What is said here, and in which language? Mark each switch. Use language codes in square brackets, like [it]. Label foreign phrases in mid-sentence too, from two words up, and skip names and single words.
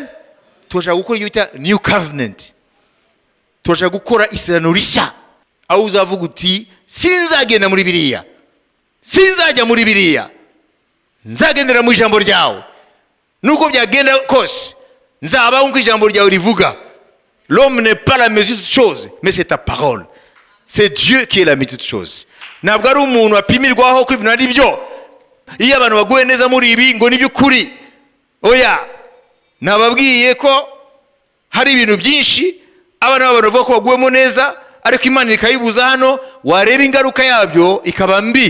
[rw] Turashaka gukora icyo bita [en] new covenant, [rw] turashaka gukora isezerano rishya, aho uzavuga uti sinzagenda muri biriya, sinzajya muri biriya, nzagendera mu ijambo ryawe, nuko byagenda kose nzaba nk'uko ijambo ryawe rivuga. [fr] L'homme n'est pas la mesure de toutes choses, mais c'est ta parole. C'est Dieu qui est la mesure de toutes choses. [rw] Ntabwo ari umuntu apimirwaho ko ibintu ari byo. Iyo abantu baguye neza muri ibi ngo ni by'ukuri, oya, nababwiye ko hari ibintu byinshi abana b'abantu bavuga ko baguwemo neza, ariko Imana ikayibuza hano, wareba ingaruka yabyo ikaba mbi.